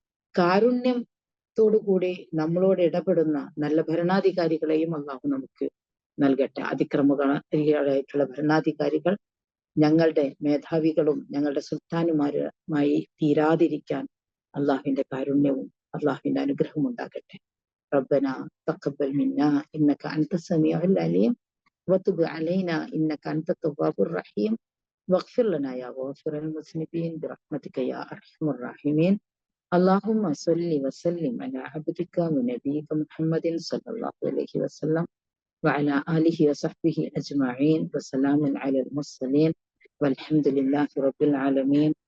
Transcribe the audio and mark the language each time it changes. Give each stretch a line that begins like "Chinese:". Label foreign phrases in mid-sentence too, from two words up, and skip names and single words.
Malayalam: കാരുണ്യത്തോടുകൂടി നമ്മളോട് ഇടപെടുന്ന നല്ല ഭരണാധികാരികളെയും അള്ളാഹു നമുക്ക് നൽകട്ടെ. അതിക്രമകാരികളായിട്ടുള്ള ഭരണാധികാരികൾ ഞങ്ങളുടെ മേധാവികളും ഞങ്ങളുടെ സുൽത്താനുമാരുമായി തീരാതിരിക്കാൻ അള്ളാഹുവിന്റെ കാരുണ്യവും അള്ളാഹുവിന്റെ അനുഗ്രഹവും ഉണ്ടാകട്ടെ.
Arabic: ربنا تقبل منا إنك أنت السميع العليم وتب علينا إنك أنت التواب الرحيم واغفر لنا يا غافر المذنبين برحمتك يا أرحم الراحمين. اللهم صل وسلم على عبدك ونبيك محمد صلى الله عليه وسلم وعلى آله وصحبه أجمعين وسلام على المرسلين والحمد لله رب العالمين.